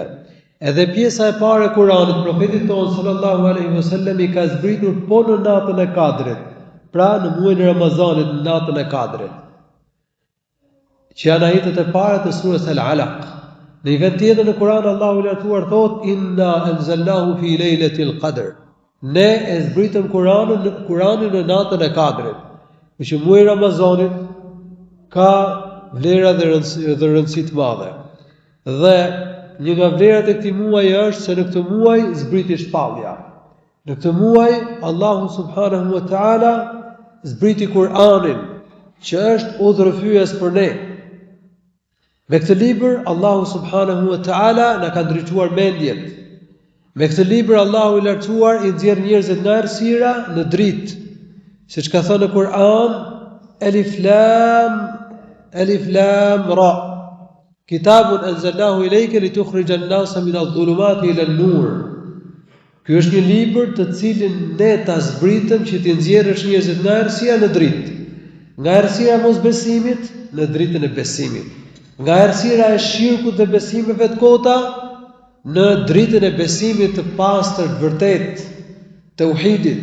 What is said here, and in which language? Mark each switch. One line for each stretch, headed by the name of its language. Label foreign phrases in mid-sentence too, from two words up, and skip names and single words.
Albanian: Edhe pjesa e parë e Kuranit, profetit ton
Arabic: صلى الله عليه وسلم
Albanian: i ka zbritur po në natën e Kadrit, pra në muajin e Ramazanit, në natën e Kadrit, që janë ajetet e para të surës Al-Alaq. Në një vend tjetër në Kur'an Allahu i lartësuar thot:
Arabic: "إنا أنزلناه في ليلة القدر."
Albanian: Ne e zbritëm Kur'anin në natën e Kadrit. Që muaji i Ramazanit ka vlera dhe rëndësi të madhe. Dhe një nga vlerat e këtij muaji është se në këtë muaj zbriti shpallja. Në këtë muaj Allahu
Arabic: سبحانه وتعالى
Albanian: zbriti Kur'anin, që është udhërrëfyes për ne. Me këtë libër Allahu
Arabic: سبحانه وتعالى
Albanian: na ka ndriçuar mendjet. Me këtë libër Allahu i lartësuar i nxjerr njerëzit nga errësira në dritë. Siç ka thënë në Kur'an:
Arabic: الر. كتاب أنزلناه إليك لتخرج الناس من الظلمات إلى النور.
Albanian: Ky është një libër të cilin ne ta zbritëm që t'i nxjerrësh njerëzit nga errësira në dritë. Nga errësira e mosbesimit në dritën e besimit. Nga errësira e shirkut dhe besimeve të kota në dritën e besimit të pastër, të vërtet, të tauhidit.